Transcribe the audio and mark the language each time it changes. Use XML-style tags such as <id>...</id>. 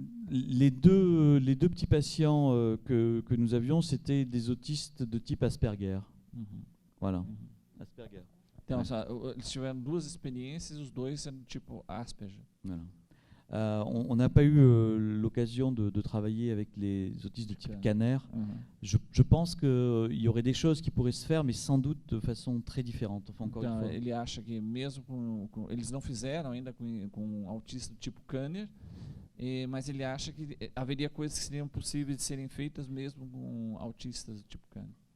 <fr>Les deux petits patients que nous avions, c'était des autistes de type Asperger. Voilà. Asperger.</fr> <pt>Então, eles tiveram duas experiências, os dois sendo tipo Asperger.</pt> <fr>Voilà. On n'a pas eu l'occasion de travailler avec les autistes de type Kanner. Je pense qu'il y aurait des choses qui pourraient se faire, mais sans doute de façon très différente. Enfin, encore</fr> <pt>Então,</pt> <fr>une fois.</fr> <pt>ele acha que mesmo eles não fizeram ainda com autistas do tipo Kanner, mas ele acha que haveria coisas que seriam possíveis de serem feitas mesmo com autistas do tipo Kanner.</pt>